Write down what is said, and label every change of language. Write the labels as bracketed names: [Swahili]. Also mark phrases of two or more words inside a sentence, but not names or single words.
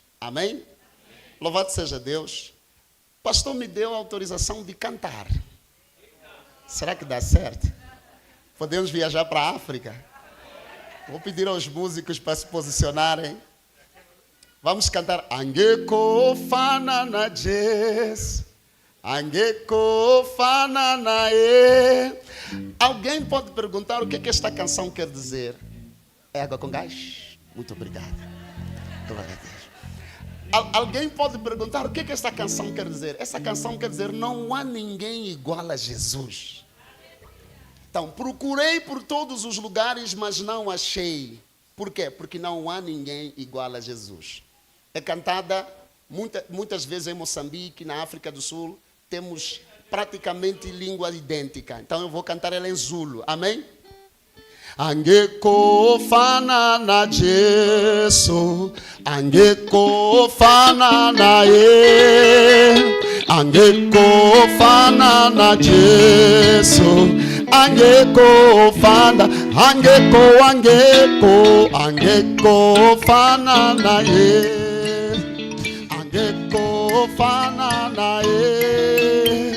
[Portuguese] Amém? Amém. Louvado seja Deus. O pastor me deu a autorização de cantar. Será que dá certo? Podemos viajar para a África? Vou pedir aos músicos para se posicionarem. Vamos cantar. [Zulu] Angeko fanana jazz. Angeko fanana e. [Portuguese] Alguém pode perguntar o que é que esta canção quer dizer? É água com gás? Muito obrigado. Glória a Deus. Alguém pode perguntar o que é que esta canção quer dizer? Essa canção quer dizer: não há ninguém igual a Jesus. Então, procurei por todos os lugares, mas não achei. Por quê? Porque não há ninguém igual a Jesus. É cantada muitas vezes em Moçambique, na África do Sul. Temos praticamente língua idêntica. Então eu vou cantar ela em Zulu. Amém? [Zulu] Angeko fanana Jesu, angeko fanana e, angeko fanana Jesu, angeko fana, angeko fanana e, angeko fanana e.